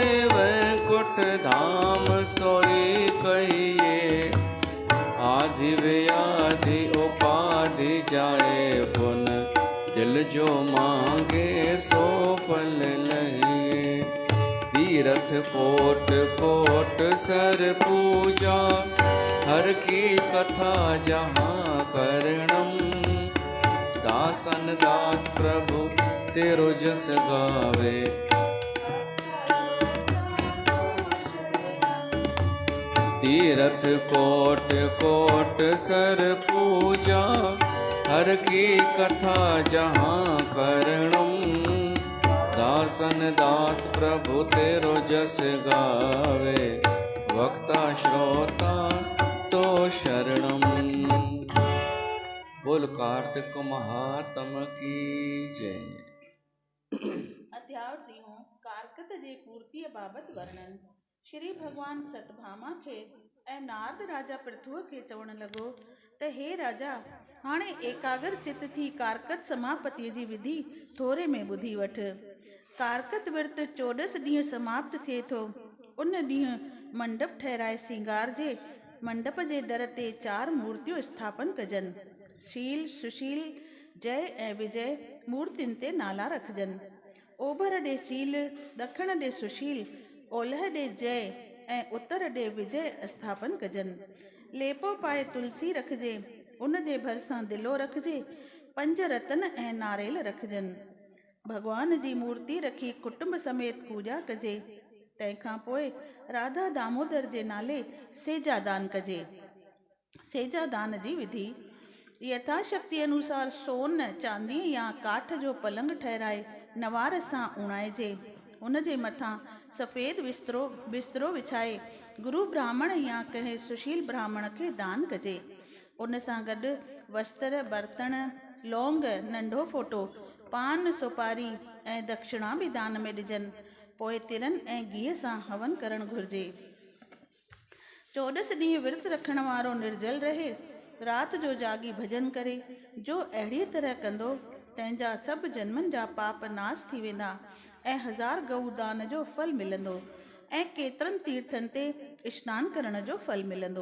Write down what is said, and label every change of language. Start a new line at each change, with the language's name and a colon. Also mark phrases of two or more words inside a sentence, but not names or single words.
Hindi: वैकुंठ धाम सोई कहिए, आदि व्याधि उपाधि जाए पुन। दिल जो मांगे सो फल लहे, तीरथ कोट कोट सर पूजा। हर की कथा जहाँ करणम, दासन दास प्रभु तेरो जस गावे। तीरथ कोट कोट सर पूजा, हर की कथा जहाँ करणम। दासन दास प्रभु तेरो जस गावे, वक्ता श्रोता तो शरणम। बोल कार्तिक महात्म की जय।
Sindhi: अध्याय 3 कार्तिक जे पूर्ति बाबत वर्णन। श्री भगवान सतभामा खे ऐं नारद राजा पृथु खे चवण लॻो त हे राजा, हाणे एकाग्र चित थी कार्तिक समापतिअ जी विधि थोरे में ॿुधी वठ। कार्तिक विर्त 14 ॾींहं समाप्त थिए थो। उन ॾींहुं मंडप ठहिराए सिंगारजे। मंडप जे दर ते 4 मूर्तियूं स्थापन कजनि। शील सुशील जय ऐं विजय मूर्तियुनि ते नाला रखजनि। ओभर ॾे शील, ॾखण ॾे सुशील, ओलह ॾे जय ऐं उत्तर ॾे विजय स्थापन कजनि। लेपो पाए तुलसी रखजे, उन जे भरिसां दिलो रखजे। 5 रतन ऐं नारेल रखजनि। भगवान जी मूर्ति रखी कुटुंब समेत पूजा कजे। तंहिंखां पोइ राधा दामोदर जे नाले सेजा दान कजे। सेजा दान जी विधि यथाशक्ति अनुसार सोन, चांदी या काठ जो पलंग ठहिराए नवार सां उणाइजे। उन जे मथां सफ़ेद बिस्तरो विछाए गुरु ब्राह्मण या कंहिं सुशील ब्राह्मण खे दान कजे। उन सां गॾु वस्त्र, बर्तन, लौंग, नंढो फोटो, पान सुपारी ऐं दक्षिणा बि दान में ॾिजनि। पोइ तिरनि ऐं घीअ सां हवन करणु घुरिजे। 14 ॾींहं विर्त रखण वारो निर्जल रहे। राति जो जागी भॼन करे। जो अहिड़ीअ तरह कंदो, तंहिंजा सभु जन्मनि जा पाप नाश थी वेंदा ऐं 1000 गऊ दान जो फल मिलंदो ऐं केतिरनि तीर्थनि ते स्नान करण जो फल मिलंदो।